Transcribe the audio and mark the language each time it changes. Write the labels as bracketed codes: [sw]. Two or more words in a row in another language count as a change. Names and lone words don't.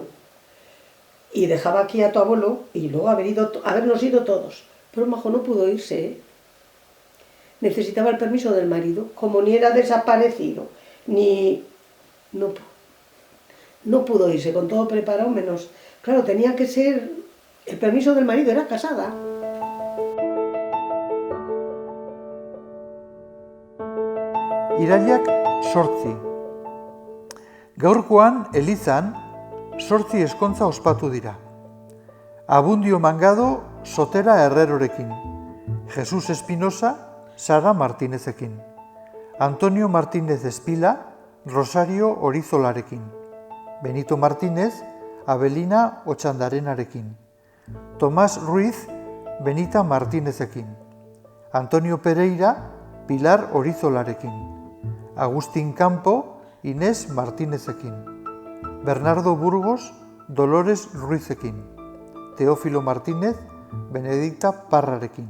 [es] Y dejaba aquí a tu abuelo y luego habernos ido todos. Pero Majo no pudo irse, ¿eh? Necesitaba el permiso del marido, como ni era desaparecido, ni... No pudo irse, con todo preparado, menos... Claro, tenía que ser... El permiso del marido, era casada. [eu] Irailak 8. Gaurkoan, Elizan, 8 eskontza ospatu dira. Abundio Mangado, Sotera Herrerorekin. Jesus Espinosa, Sara Martinezekin. Antonio Martínez Espila, Rosario Orizolarekin. Benito Martínez, Abelina Otxandarenarekin. Tomás Ruiz, Benita Martínezekin. Antonio Pereira, Pilar Orizolarekin. Agustín Campo, Inés Martínezekin. Bernardo Burgos, Dolores Ruizekin. Teófilo Martínez, Benedicta Parrarekin.